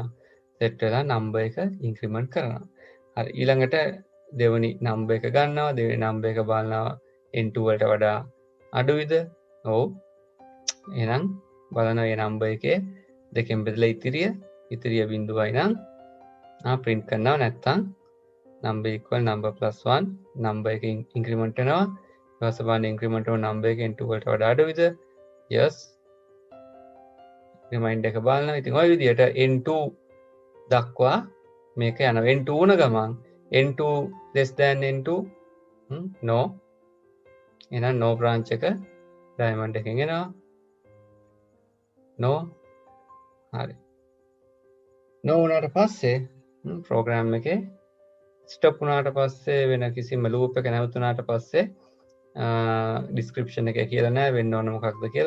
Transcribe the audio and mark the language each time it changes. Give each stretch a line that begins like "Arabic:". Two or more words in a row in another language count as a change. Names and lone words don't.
Sinhala: set වෙලා number එක increment කරනවා. හරි ඊළඟට දෙවෙනි number එක ගන්නවා. දෙවෙනි number එක බලනවා n2 වලට වඩා අඩුයිද? ඔව්. එහෙනම් බලනවා මේ number එකේ දෙකෙන් බෙදලා ඉතිරිය බිඳුවයි නම් print කරනවා නැත්නම්
English: number equal number plus 1 number
Sinhala: එක increment වෙනවා ඊට බලන්න
English: increment of number
Sinhala: එක n2 වලට වඩා අඩුයිද? yes. remind එක බලන්න. ඉතින් ওই විදිහට n2 දක්වා මේක යනවා. n2 උන ගමන්
English: n2 less than n2 no.
Sinhala: එහෙනම්
English: no branch
Sinhala: එක diamond එකෙන් එනවා. no. හරි. no උනාට පස්සේ program එකේ stop වුණාට පස්සේ වෙන කිසිම loop එක නැවතුණාට පස්සේ description එකේ කියලා නැහැ වෙන්න ඕන මොකක්ද කියලා.